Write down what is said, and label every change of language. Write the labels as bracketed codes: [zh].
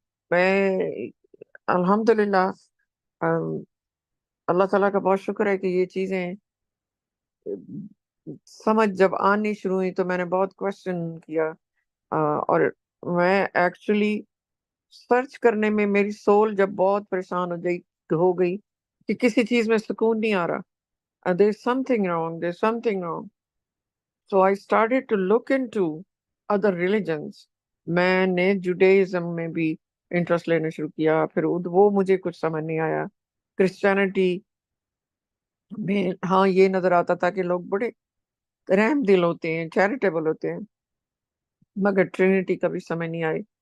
[ur] میں الحمدللہ اللہ تعالیٰ کا بہت شکر ہے کہ یہ چیزیں سمجھ جب آنی شروع ہوئی تو میں نے بہت کوشچن کیا, اور میں ایکچولی سرچ کرنے میں میری سول جب بہت پریشان ہو گئی کہ کسی چیز میں سکون نہیں آ رہا. [en] There's something wrong, there's something wrong. So I started to look into other religions. [ur] میں نے جوڈیزم میں بھی انٹرسٹ لینا شروع کیا, پھر وہ مجھے کچھ سمجھ نہیں آیا. کرسچینٹی میں ہاں یہ نظر آتا تھا کہ لوگ بڑے رحم دل ہوتے ہیں, چیریٹیبل ہوتے ہیں, مگر ٹرینٹی کبھی سمجھ نہیں آئی.